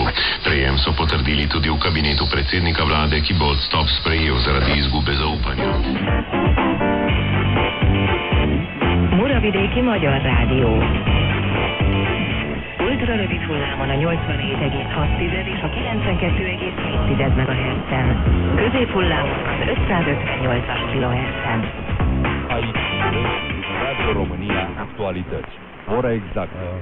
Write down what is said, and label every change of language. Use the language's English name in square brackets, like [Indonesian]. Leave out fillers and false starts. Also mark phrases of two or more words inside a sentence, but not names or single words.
[Slovenian] Prejem so potrdili tudi v kabinetu predsednika vlade, ki bo odstop sprejel zaradi izgube zaupanja. [Hungarian] Muravidéki Magyar Rádió. Ultrarövid hullámon a 87,6 és a 92,7 MHz-en. Középhullámon az 558-as kHz-en. [Romanian] Aici, Radio România Actualități. Ora exactă.